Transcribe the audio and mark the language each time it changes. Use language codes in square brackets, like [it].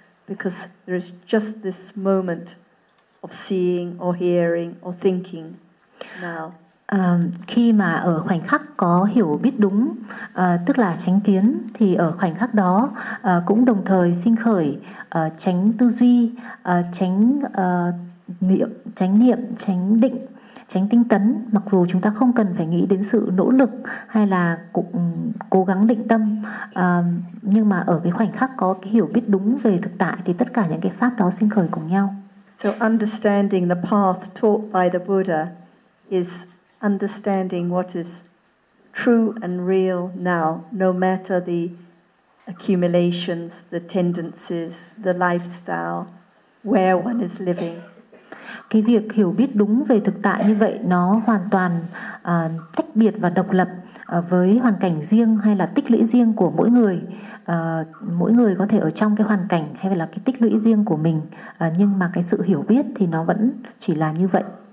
[en] Because there is just this moment of seeing or hearing or thinking now. [vi] Khi mà ở khoảnh khắc có hiểu biết đúng, tức là chánh kiến, thì ở khoảnh khắc đó cũng đồng thời sinh khởi chánh tư duy, chánh niệm, chánh niệm, chánh định, chánh tinh tấn. Mặc dù chúng ta không cần phải nghĩ đến sự nỗ lực hay là cố gắng định tâm, nhưng mà ở cái khoảnh khắc có cái hiểu biết đúng về thực tại thì tất cả những cái pháp đó sinh khởi cùng nhau. [en] So understanding the path taught by the Buddha is understanding what is true and real now, no matter the accumulations, the tendencies, the lifestyle, where one is living. [vi] Cái việc hiểu biết đúng về thực tại như vậy nó hoàn toàn tách biệt và độc lập với hoàn cảnh riêng hay là tích lũy riêng của mỗi người. Mỗi người có thể ở trong cái hoàn cảnh hay là cái tích lũy riêng của mình, nhưng mà cái sự hiểu biết thì nó vẫn chỉ là như vậy.